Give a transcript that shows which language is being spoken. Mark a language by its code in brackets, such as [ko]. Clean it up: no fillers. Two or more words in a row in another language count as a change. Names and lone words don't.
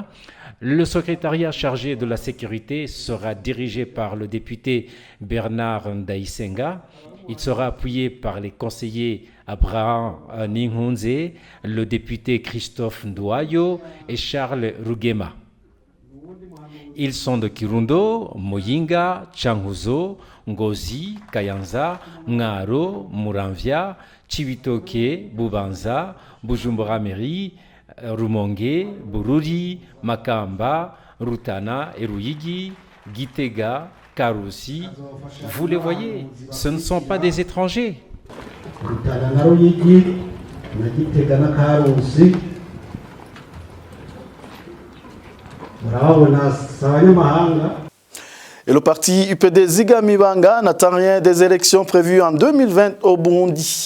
[fr] Le secrétariat chargé de la sécurité sera dirigé par le député Bernard Ndaïsenga. Il sera appuyé par les conseillers Abraham Ninghunze, le député Christophe Ndouayo et Charles Rugema. Ils sont de Kirundo, Muyinga, Changuzo, Ngozi, Kayanza, Ngaro, Muramvya, Chibitoke, Bubanza, Bujumbura Meri, Rumonge, Bururi, Makamba, Rutana et Ruyigi, Gitega, Karusi. Vous les voyez, ce ne sont pas des étrangers. Et le parti UPD Zigami Banga n'attend rien des élections prévues en 2020 au Burundi.